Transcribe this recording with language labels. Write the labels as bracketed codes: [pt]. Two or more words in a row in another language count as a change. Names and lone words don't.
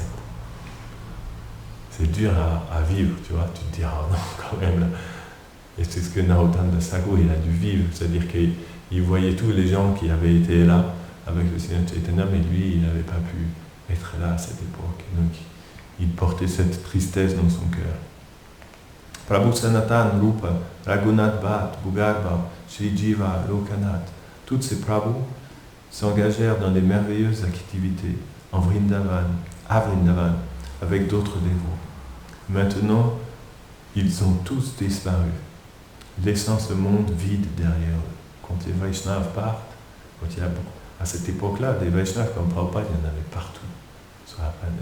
[fr] C'est dur à vivre, tu vois, tu te dis, ah non, quand même là. Et c'est ce que Narottam Das Thakur, il a dû vivre, c'est-à-dire qu'il voyait tous les gens qui avaient été là avec le Seigneur Chaitanya, mais lui, il n'avait pas pu être là à cette époque. Donc, il portait cette tristesse dans son cœur. Prabhu Sanatan, Rupa, Raghunath Bhatt, Bhugarba, Sri Jiva, Lokanath, toutes ces Prabhus s'engagèrent dans des merveilleuses activités en Vrindavan, à Vrindavan, avec d'autres dévots. Maintenant, ils ont tous disparu, laissant ce monde vide derrière eux. Quand les Vaishnavas partent, à cette époque-là, des Vaishnavas comme Prabhupada, il y en avait partout sur la planète.